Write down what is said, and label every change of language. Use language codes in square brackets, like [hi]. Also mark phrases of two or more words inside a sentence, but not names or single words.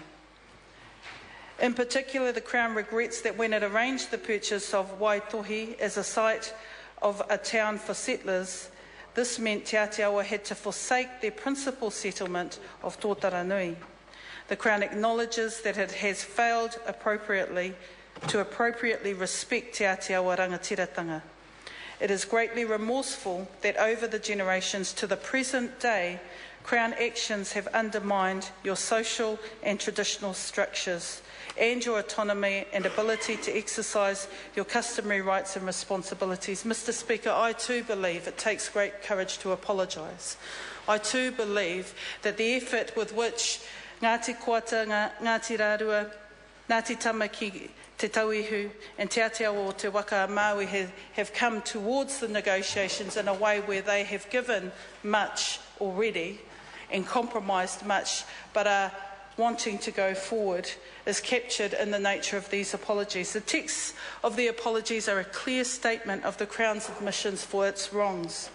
[en] In particular, the Crown regrets that when it arranged the purchase of Waitohi as a site of a town for settlers, this meant Te Atiawa had to forsake their principal settlement of Tōtaranui. The Crown acknowledges that it has failed appropriately to appropriately respect te Atiawa rangatiratanga. It is greatly remorseful that over the generations to the present day, Crown actions have undermined your social and traditional structures and your autonomy and ability to exercise your customary rights and responsibilities. Mr. Speaker, I too believe it takes great courage to apologise. I too believe that the effort with which Ngati Koata, Ngati Rarua, Ngati Tama ki te tauihu and te Atiawa o te Waka Maui have come towards the negotiations in a way where they have given much already and compromised much, but are wanting to go forward, is captured in the nature of these apologies. The texts of the apologies are a clear statement of the Crown's admissions for its wrongs.